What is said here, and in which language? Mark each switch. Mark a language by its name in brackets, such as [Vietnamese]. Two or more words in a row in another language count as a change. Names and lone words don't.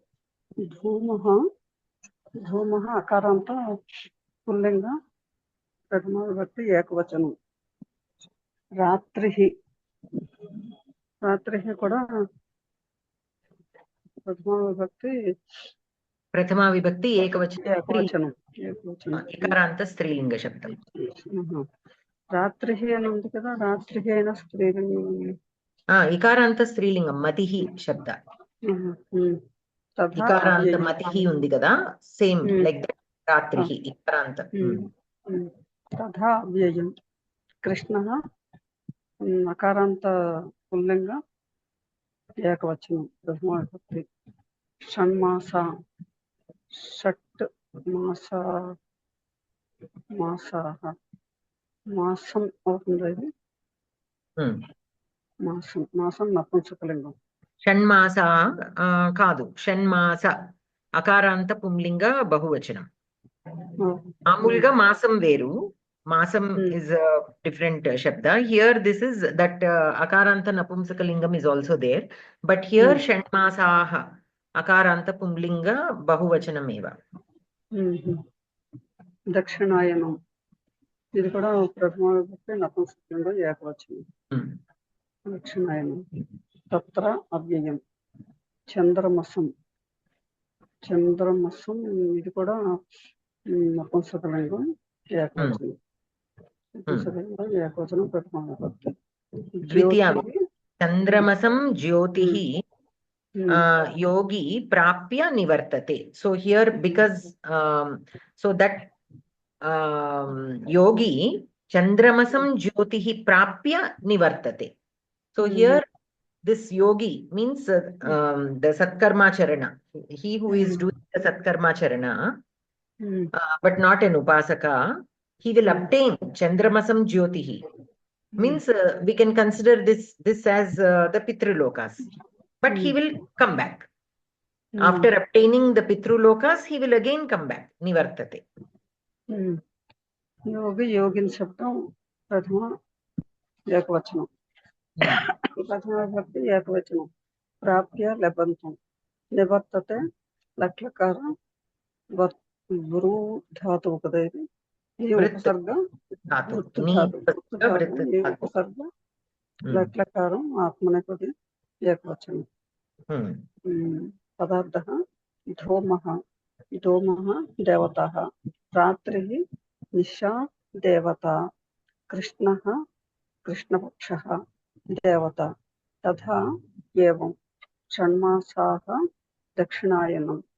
[Sanskrit] धूमः अकारान्त पुल्लिंग प्रथमा विभक्ति एकवचनं रात्रिः కూడా प्रथमा विभक्ति एकवचनं इकारान्त स्त्रीलिंग शब्दं [Telugu] रात्रिः అని ఉంది కదా రాత్రిः అయిన స్త్రీలింగం [Sanskrit] इकारान्त स्त्रीलिंगं मतिः शब्द इकारान्त मतिः [Telugu] ఉంది కదా [English] same like that [Sanskrit] రాత్రిः इकारान्त तथा अव्ययं कृष्णः अकारान्त पुल्लिंग एकवचनं प्रथमा विभक्ति षण्मासा षट् मासाः [Telugu] మాసం అవుతుంది ఇది మాసం నపుంసకలింగం షణ్మాస కాదు షణ్మాస అకారాంత పుంలింగ బహువచనం మామూలుగా మాసం వేరు మాసం [English] is a different shabda. Here this is that [Sanskrit] अकारान्त नपुंसकलिंगम् [English] is also there, but here [Sanskrit] षण्मासाः अकारान्त पुंलिंग बहुवचनम् एव. [Telugu] దక్షిణాయనం ఇది కూడా ప్రథమ విభక్తి నపుంసకలింగం ఏకవచనం దక్షిణాయనం తత్ర అవ్యయం చంద్రమసం ఇది కూడా నపుంసకలింగం ఏకవచనం ఏకవచనం ప్రథమ విభక్తి [Sanskrit] ద్వితీయ చంద్రమసం జ్యోతిః योगी प्राप्य निवर्तते. [English] So here because so that [Sanskrit] योगी चान्द्रमसं ज्योतिः प्राप्य निवर्तते. [English] So here this yogi means the [Sanskrit] सत्कर्म चरण, [English] he who is doing the [Sanskrit] सत्कर्म चरण [English] but not an upasaka, he will obtain [Sanskrit] चान्द्रमसं ज्योतिः. [English] Means we can consider this as the pitrulokas, but he will come back. After obtaining the pitrulokas, he will again come back. Nivartate. [Telugu] योगी योगिन शब्दం ప్రథమ ఏకవచనం ప్రథమ విభక్తి ఏకవచనం ప్రాప్య లభంతం నివర్తతే లక్లకారం వృ ధాతువు కదా ఇది ఈ ఉపసర్గ [Sanskrit] ఉపసర్గ లక్లకారం ఆత్మనేపది ఏకవచనం పదార్థः धूमः देवताः रात्रिः निशा देवता कृष्णः कृष्णपक्षः देवता तथा एवं षण्मासाः दक्षिणायनं